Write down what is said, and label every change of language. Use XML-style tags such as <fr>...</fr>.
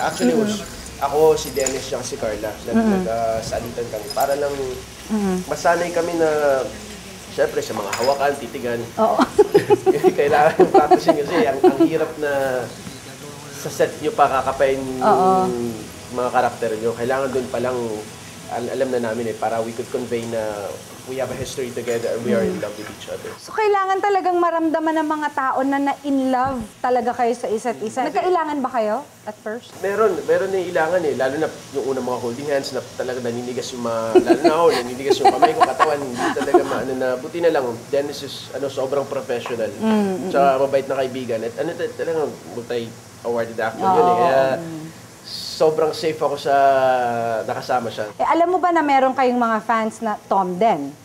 <tl>Actually, ako, si Dennis, siya si Carla. Nag-salitan kami. Para lang masanay kami na, syempre, sa mga hawakan, titigan. Oo. Kailangan yung practicing kasi ang hirap na sa set nyo pa kakapain yung mga karakter nyo. Kailangan doon palang alam na namin para</tl> <en>we could convey na we have a history together and we are in love with each other.</en> <tl>So, kailangan talagang maramdaman ng mga tao na in love talaga kayo sa isa't isa. Nagkailangan ba kayo at first? Meron na ilangan eh. Lalo na yung unang mga holding hands na talaga naninigas yung lalo na ako, naninigas yung kamay ko, katawan. Hindi talaga buti na lang. Dennis is sobrang professional. Tsaka mabait na kaibigan. At talagang multi-awarded actor yun eh. Kaya sobrang safe ako sa nakasama siya. Alam mo ba na meron kayong mga fans na Tom din?</tl>